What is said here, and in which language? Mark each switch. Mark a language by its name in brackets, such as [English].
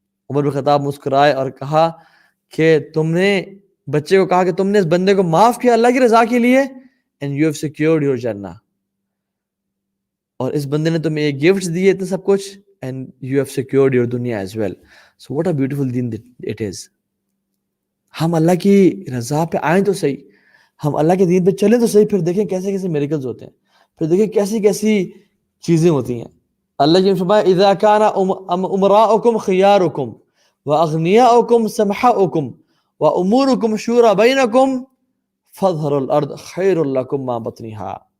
[Urdu] عمر بن خطاب مسکرائے اور کہا کہ تم نے بچے کو کہا کہ تم نے اس بندے کو معاف کیا اللہ کی رضا کے لیے، [English] and you have secured your [Urdu] جنہ، اور اس بندے نے تمہیں یہ گفٹس دیے اتنے سب کچھ، [English] and you have secured your [Urdu] دنیا [English] as well. So what a beautiful دین it is. [Urdu] ہم اللہ کی رضا پہ آئیں تو صحیح، ہم اللہ کے دین پہ چلیں تو صحیح، پھر دیکھیں کیسے کیسے میریکلز ہوتے ہیں، پھر دیکھیں کیسی کیسی چیزیں ہوتی ہیں. اللہ کی فرمایا [Arabic] اذا کان امراؤکم خیارکم واغنیاؤکم سمحاؤکم وامورکم شورى بینکم فاظہروا الارض خیر لکم ما بطنها.